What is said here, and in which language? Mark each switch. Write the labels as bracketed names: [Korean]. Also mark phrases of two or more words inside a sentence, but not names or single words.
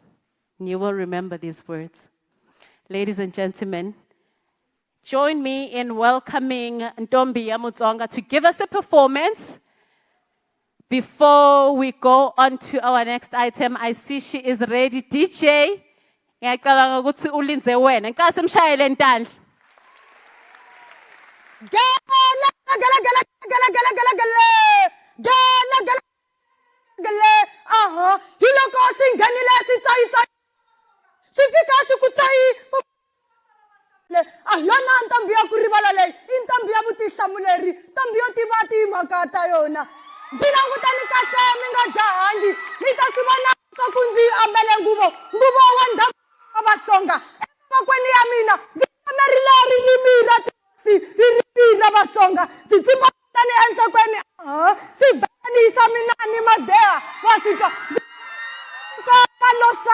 [English] You will remember these words. Ladies and gentlemen, join me in welcoming Ntombi Mutsonga to give us a performance. Before we go on to our next item, I see she is ready. DJ, [Zulu] ngiyacabanga ukuthi ulinze wena. Ngicela simshayele ntandla. [Tsonga] Hiloko singanile sitsayi sifika sikutsayi ahlona ntombi ya ku rivala leyi I ntombi ya vutihlamuleri ntombi yo tiva timhaka ta yona ndzi langutani kahle mi nga jahangi mi ta swi vona swa ku ndzi ambale nguvo wa ndhavuko wa Vatsonga emavokweni ya mina ndzi amerile ririmi ra tisi ririmi ra Vatsonga ndzi tsimbani enhlokweni swibanisa mina ni madeha wa swi twa ka losa